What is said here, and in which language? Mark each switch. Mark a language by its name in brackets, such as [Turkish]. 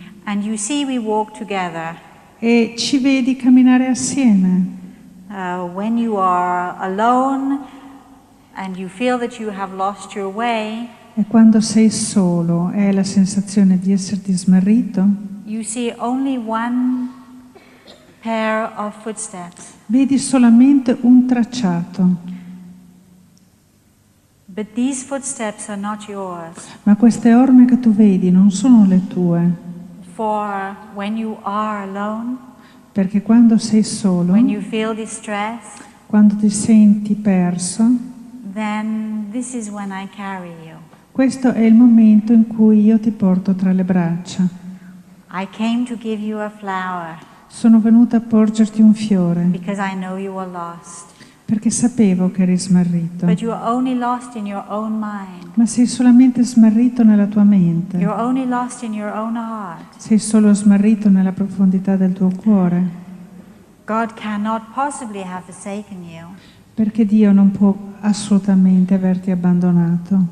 [English] And you see we walk together. [Italian] e ci vedi camminare assieme. [English] When you are alone and you feel that you have lost your way, [Italian] E quando sei solo e hai la sensazione di esserti smarrito, [English] you see only one pair of footsteps. [Italian] vedi solamente un tracciato. [English] But these footsteps are not yours. [Italian] Ma queste orme che tu vedi non sono le tue, [English] For when you are alone, [Italian] perché quando sei solo, [English] when you feel distress, [Italian] quando ti senti perso, [English] then this is when I carry you. [Italian] Questo è il momento in cui io ti porto tra le braccia. [English] I came to give you a flower [Italian] Sono venuta a porgerti un fiore [English] because I know you were lost. [Italian] perché sapevo che eri smarrito. [English] But you are only lost in your own mind. [Italian] Ma sei solamente smarrito nella tua mente. [English] You're only lost in your own heart. [Italian] Sei solo smarrito nella profondità del tuo cuore. [English] God cannot possibly have forsaken you [Italian] Perché Dio non può assolutamente averti abbandonato.